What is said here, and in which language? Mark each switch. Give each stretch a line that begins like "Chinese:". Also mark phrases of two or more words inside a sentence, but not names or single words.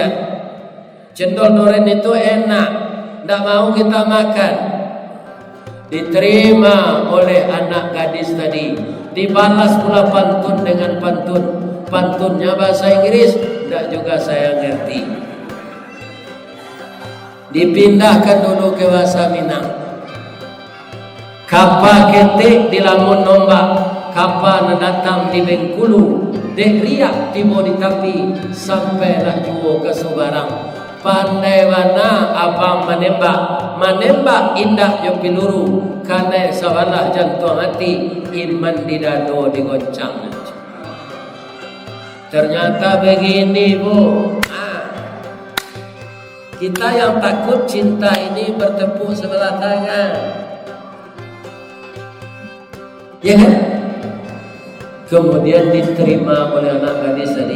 Indonesian: Cendol duren itu enak, tak mau kita makan. Diterima oleh anak gadis tadi, dibalas pula pantun dengan pantun. Pantunnya bahasa Inggris, tak juga saya ngerti. Dipindahkan dulu ke bahasa Minang.
Minangkabau: Kapal ketik di lamun nombak, kapal datang di Bengkulu, dek riak tiba di tapi sampai nak juo ke Subarang. Pandai mana abang menembak indah jo piluru, karena sawalah jantung hati, iman di dado digoncang.
Indonesian: Ternyata begini bu, kita yang takut cinta ini bertepuk sebelah tangan. Ya kan? Kemudian diterima oleh anak gadis tadi.